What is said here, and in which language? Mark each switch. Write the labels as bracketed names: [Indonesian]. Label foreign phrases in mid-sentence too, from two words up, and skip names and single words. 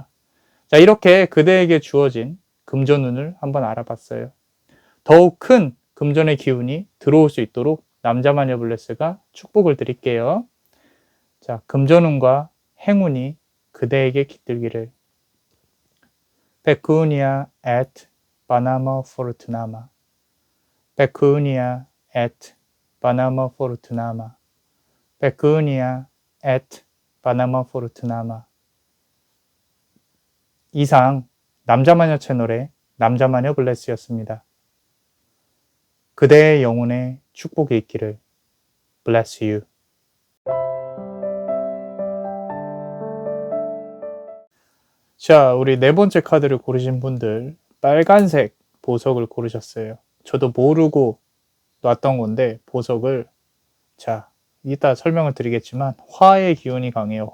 [Korean] 자, 이렇게 그대에게 주어진 금전운을 한번 알아봤어요. 더욱 큰 금전의 기운이 들어올 수 있도록 남자마녀 블레스가 축복을 드릴게요. 자, 금전운과 행운이 그대에게 깃들기를. [Latin] Pecunia et Banama Fortunama. Pecunia et Banama Fortunama. Pecunia et Banama Fortunama. [Korean] 이상 남자마녀 채널의 남자마녀 블레스였습니다. 그대의 영혼에 축복이 있기를. [English] Bless you. [Korean] 자, 우리 네 번째 카드를 고르신 분들, 빨간색 보석을 고르셨어요. 저도 모르고 놨던 건데, 보석을, 자, 이따 설명을 드리겠지만, 화의 기운이 강해요.